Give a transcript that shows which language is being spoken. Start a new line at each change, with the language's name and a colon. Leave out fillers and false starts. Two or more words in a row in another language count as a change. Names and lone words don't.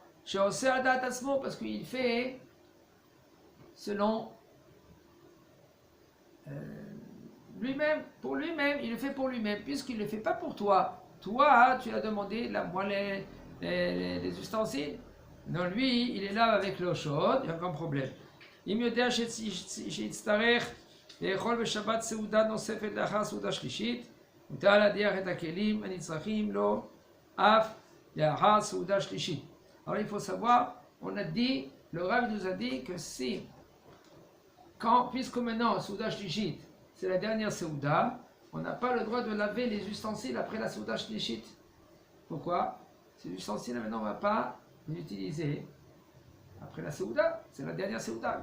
French: Parce qu'il fait selon lui-même, pour lui-même, il le fait pour lui-même, puisqu'il ne le fait pas pour toi. Toi, tu l'as demandé, moi, les ustensiles. Non, lui, il est là avec l'eau chaude, il n'y a aucun problème.
Hebrew: אם יודע שיצטרך לאכול בשבת סעודה נוספת לאחר סעודה שלישית, מותר להדיח את הכלים הנצרכים לו אף לאחר סעודה שלישית.
French: Alors il faut savoir, on a dit, le Rav nous a dit que si, puisque maintenant
Hebrew: סעודה שלישית,
French: c'est la dernière Souda, on n'a pas le droit de laver les ustensiles après la
Hebrew: סעודה שלישית.
French: Pourquoi? Ces ustensiles maintenant on ne va pas les utiliser après la Souda, c'est la dernière Souda.